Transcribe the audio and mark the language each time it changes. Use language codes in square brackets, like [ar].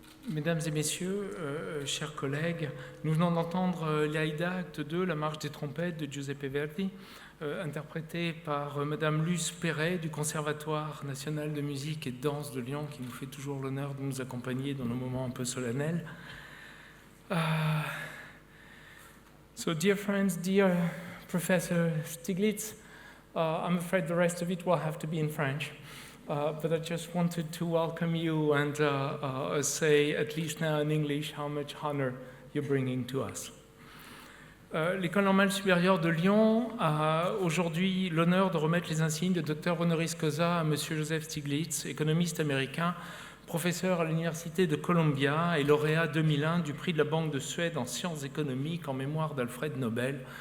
[fr] Mesdames et messieurs, chers collègues, nous venons d'entendre l'Aïda, acte 2, la marche des trompettes de Giuseppe Verdi, interprétée par Madame Luce Perret du Conservatoire national de musique et de danse de Lyon, qui nous fait toujours l'honneur de nous accompagner dans nos moments un peu solennels. [en] So, dear friends, dear Professor Stiglitz, I'm afraid the rest of it will have to be in French. But I just wanted to welcome you and say, at least now in English, how much honor you're bringing to us. [fr] L'École normale supérieure de Lyon a aujourd'hui l'honneur de remettre les insignes de docteur honoris causa à M. Joseph Stiglitz, économiste américain, professeur à l'Université de Columbia et lauréat 2001 du prix de la Banque de Suède en sciences économiques en mémoire d'Alfred Nobel.